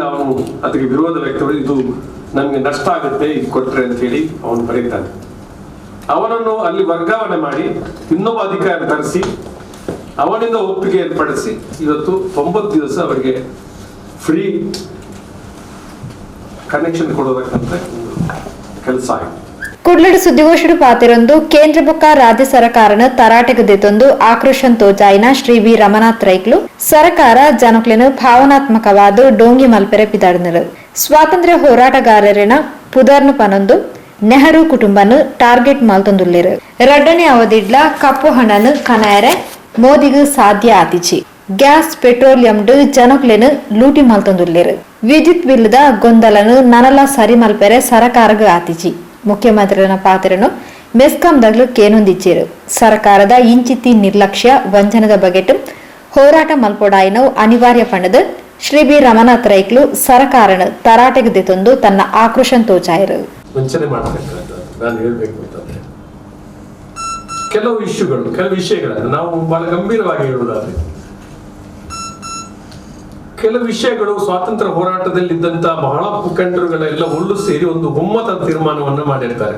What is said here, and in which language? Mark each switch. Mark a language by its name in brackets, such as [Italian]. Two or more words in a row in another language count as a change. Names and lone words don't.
[Kannada] ಅವನು ಅದಕ್ಕೆ ವಿರೋಧ ವ್ಯಕ್ತಪಡಿಸಿ ಇದು ನಮ್ಗೆ ನಷ್ಟ ಆಗುತ್ತೆ ಇದು ಕೊಟ್ರೆ ಅಂತ ಹೇಳಿ ಅವನು ಬರೀತಾನೆ. ಅವನನ್ನು ಅಲ್ಲಿ ವರ್ಗಾವಣೆ ಮಾಡಿ ಇನ್ನೊಬ್ಬ ಅಧಿಕಾರಿ ತರಿಸಿ ಅವನಿಂದ ಒಪ್ಪಿಗೆ ಏರ್ಪಡಿಸಿ ಇವತ್ತು 90 ದಿವಸ ಅವರಿಗೆ [English] free connection [Kannada] ಕೊಡೋದಕ್ಕಂತ ಕೆಲಸ ಆಗಿದೆ. [Tulu] ಕುಡ್ಲಡು ಸುದ್ದಿಗೋಷ್ಠಿ ಪಾತಿರೊಂದು ಕೇಂದ್ರ ಬೊಕ್ಕ ರಾಜ್ಯ ಸರ್ಕಾರನ ತರಾಟೆಗೆ ದೆತ್ತೊಂದು ಆಕ್ರೋಶನ್ ತೋಜಾಯಿನ ಶ್ರೀ ಬಿ ರಮನಾಥ್ ರೈಕ್ಲು ಸರ್ಕಾರ ಜನಕ್ಲೆನು ಭಾವನಾತ್ಮಕವಾದ ಡೋಂಗಿ ಮಲ್ಪೆರೆ ಪಿದಾಡಿನರು. ಸ್ವಾತಂತ್ರ್ಯ ಹೋರಾಟಗಾರರಿನ ಪುದರ್ನು ಪನೊಂದು ನೆಹರು ಕುಟುಂಬನು ಟಾರ್ಗೆಟ್ ಮಲ್ತೊಂದುಲ್ಲೆರು. 2ನೇ ಅವಧಿಡ್ಲ ಕಪ್ಪು ಹಣನು ಕನಾಯರೆ ಮೋದಿಗೂ ಸಾಧ್ಯ ಆತಿಚಿ. ಗ್ಯಾಸ್ ಪೆಟ್ರೋಲಿಯಂ ಜನಕ್ಲೆನು ಲೂಟಿ ಮಲ್ತೊಂದುಲ್ಲೆರು. ವಿದ್ಯುತ್ ಬಿಲ್ದ ಗೊಂದಲನು ನನಲ ಸರಿ ಮಲ್ಪೆರೆ ಸರಕಾರಗ ಆತಿಜಿ ಮುಖ್ಯಮಂತ್ರಿನ ಪಾತ್ರನು ಮೆಸ್ಕಾಂದಾಗ್ಲು ಕೇನೊಂದಿಚ್ಚೇರು ಸರ್ಕಾರದ ಇಂಚಿತಿ ನಿರ್ಲಕ್ಷ್ಯ ವಂಚನದ ಬಗೆಟ್ ಹೋರಾಟ ಮಲ್ಪೊಡಾಯಿನವು ಅನಿವಾರ್ಯ ಪಂಡದ ಶ್ರೀ ಬಿ ರಮನಾಥ್ ರೈಕ್ಲು ಸರ್ಕಾರನ ತರಾಟೆಗೆ ದಿತೊಂದು ತನ್ನ ಆಕ್ರೋಶನ್ ತೋಚಾಯಿರು. [Kannada] ವಂಚನೆ ಮಾಡಬೇಕಾದ ನಾನು ಹೇಳ್ಬೇಕು ಅಂತಂದ್ರೆ ಕೆಲವು ವಿಷಯಗಳನ್ನು ನಾವು ಬಹಳ ಗಂಭೀರವಾಗಿ ಹೇಳುವುದಾದ್ರೆ ಕೆಲವು ವಿಷಯಗಳು ಸ್ವಾತಂತ್ರ್ಯ ಹೋರಾಟದಲ್ಲಿದ್ದಂತ ಬಹಳ ಮುಖಂಡರುಗಳೆಲ್ಲ ಒಳ್ಳು ಸೇರಿ ಒಂದು ಒಮ್ಮತದ ತೀರ್ಮಾನವನ್ನ ಮಾಡಿರ್ತಾರೆ.